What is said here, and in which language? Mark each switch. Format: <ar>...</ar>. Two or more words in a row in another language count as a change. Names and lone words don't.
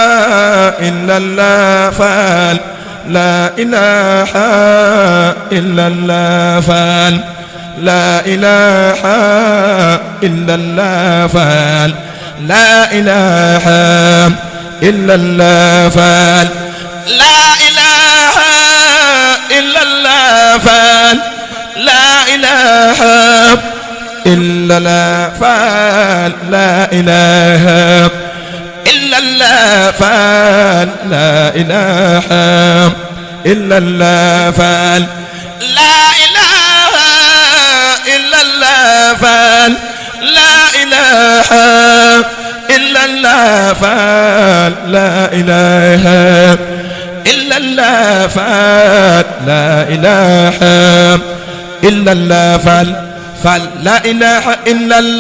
<ar>إلا الله فلا إله إلا الله فلا إله إلا الله فلا إله illallah Fall la ilaha إلا الله فلا إله إلا الله فلا إله إلا الله فلا إله إلا الله فلا إله إلا الله فلا إله إلا الله فلا إله إلا الله فلا إله إلا الله فلا إله إلا الله فلا إله إلا</ar>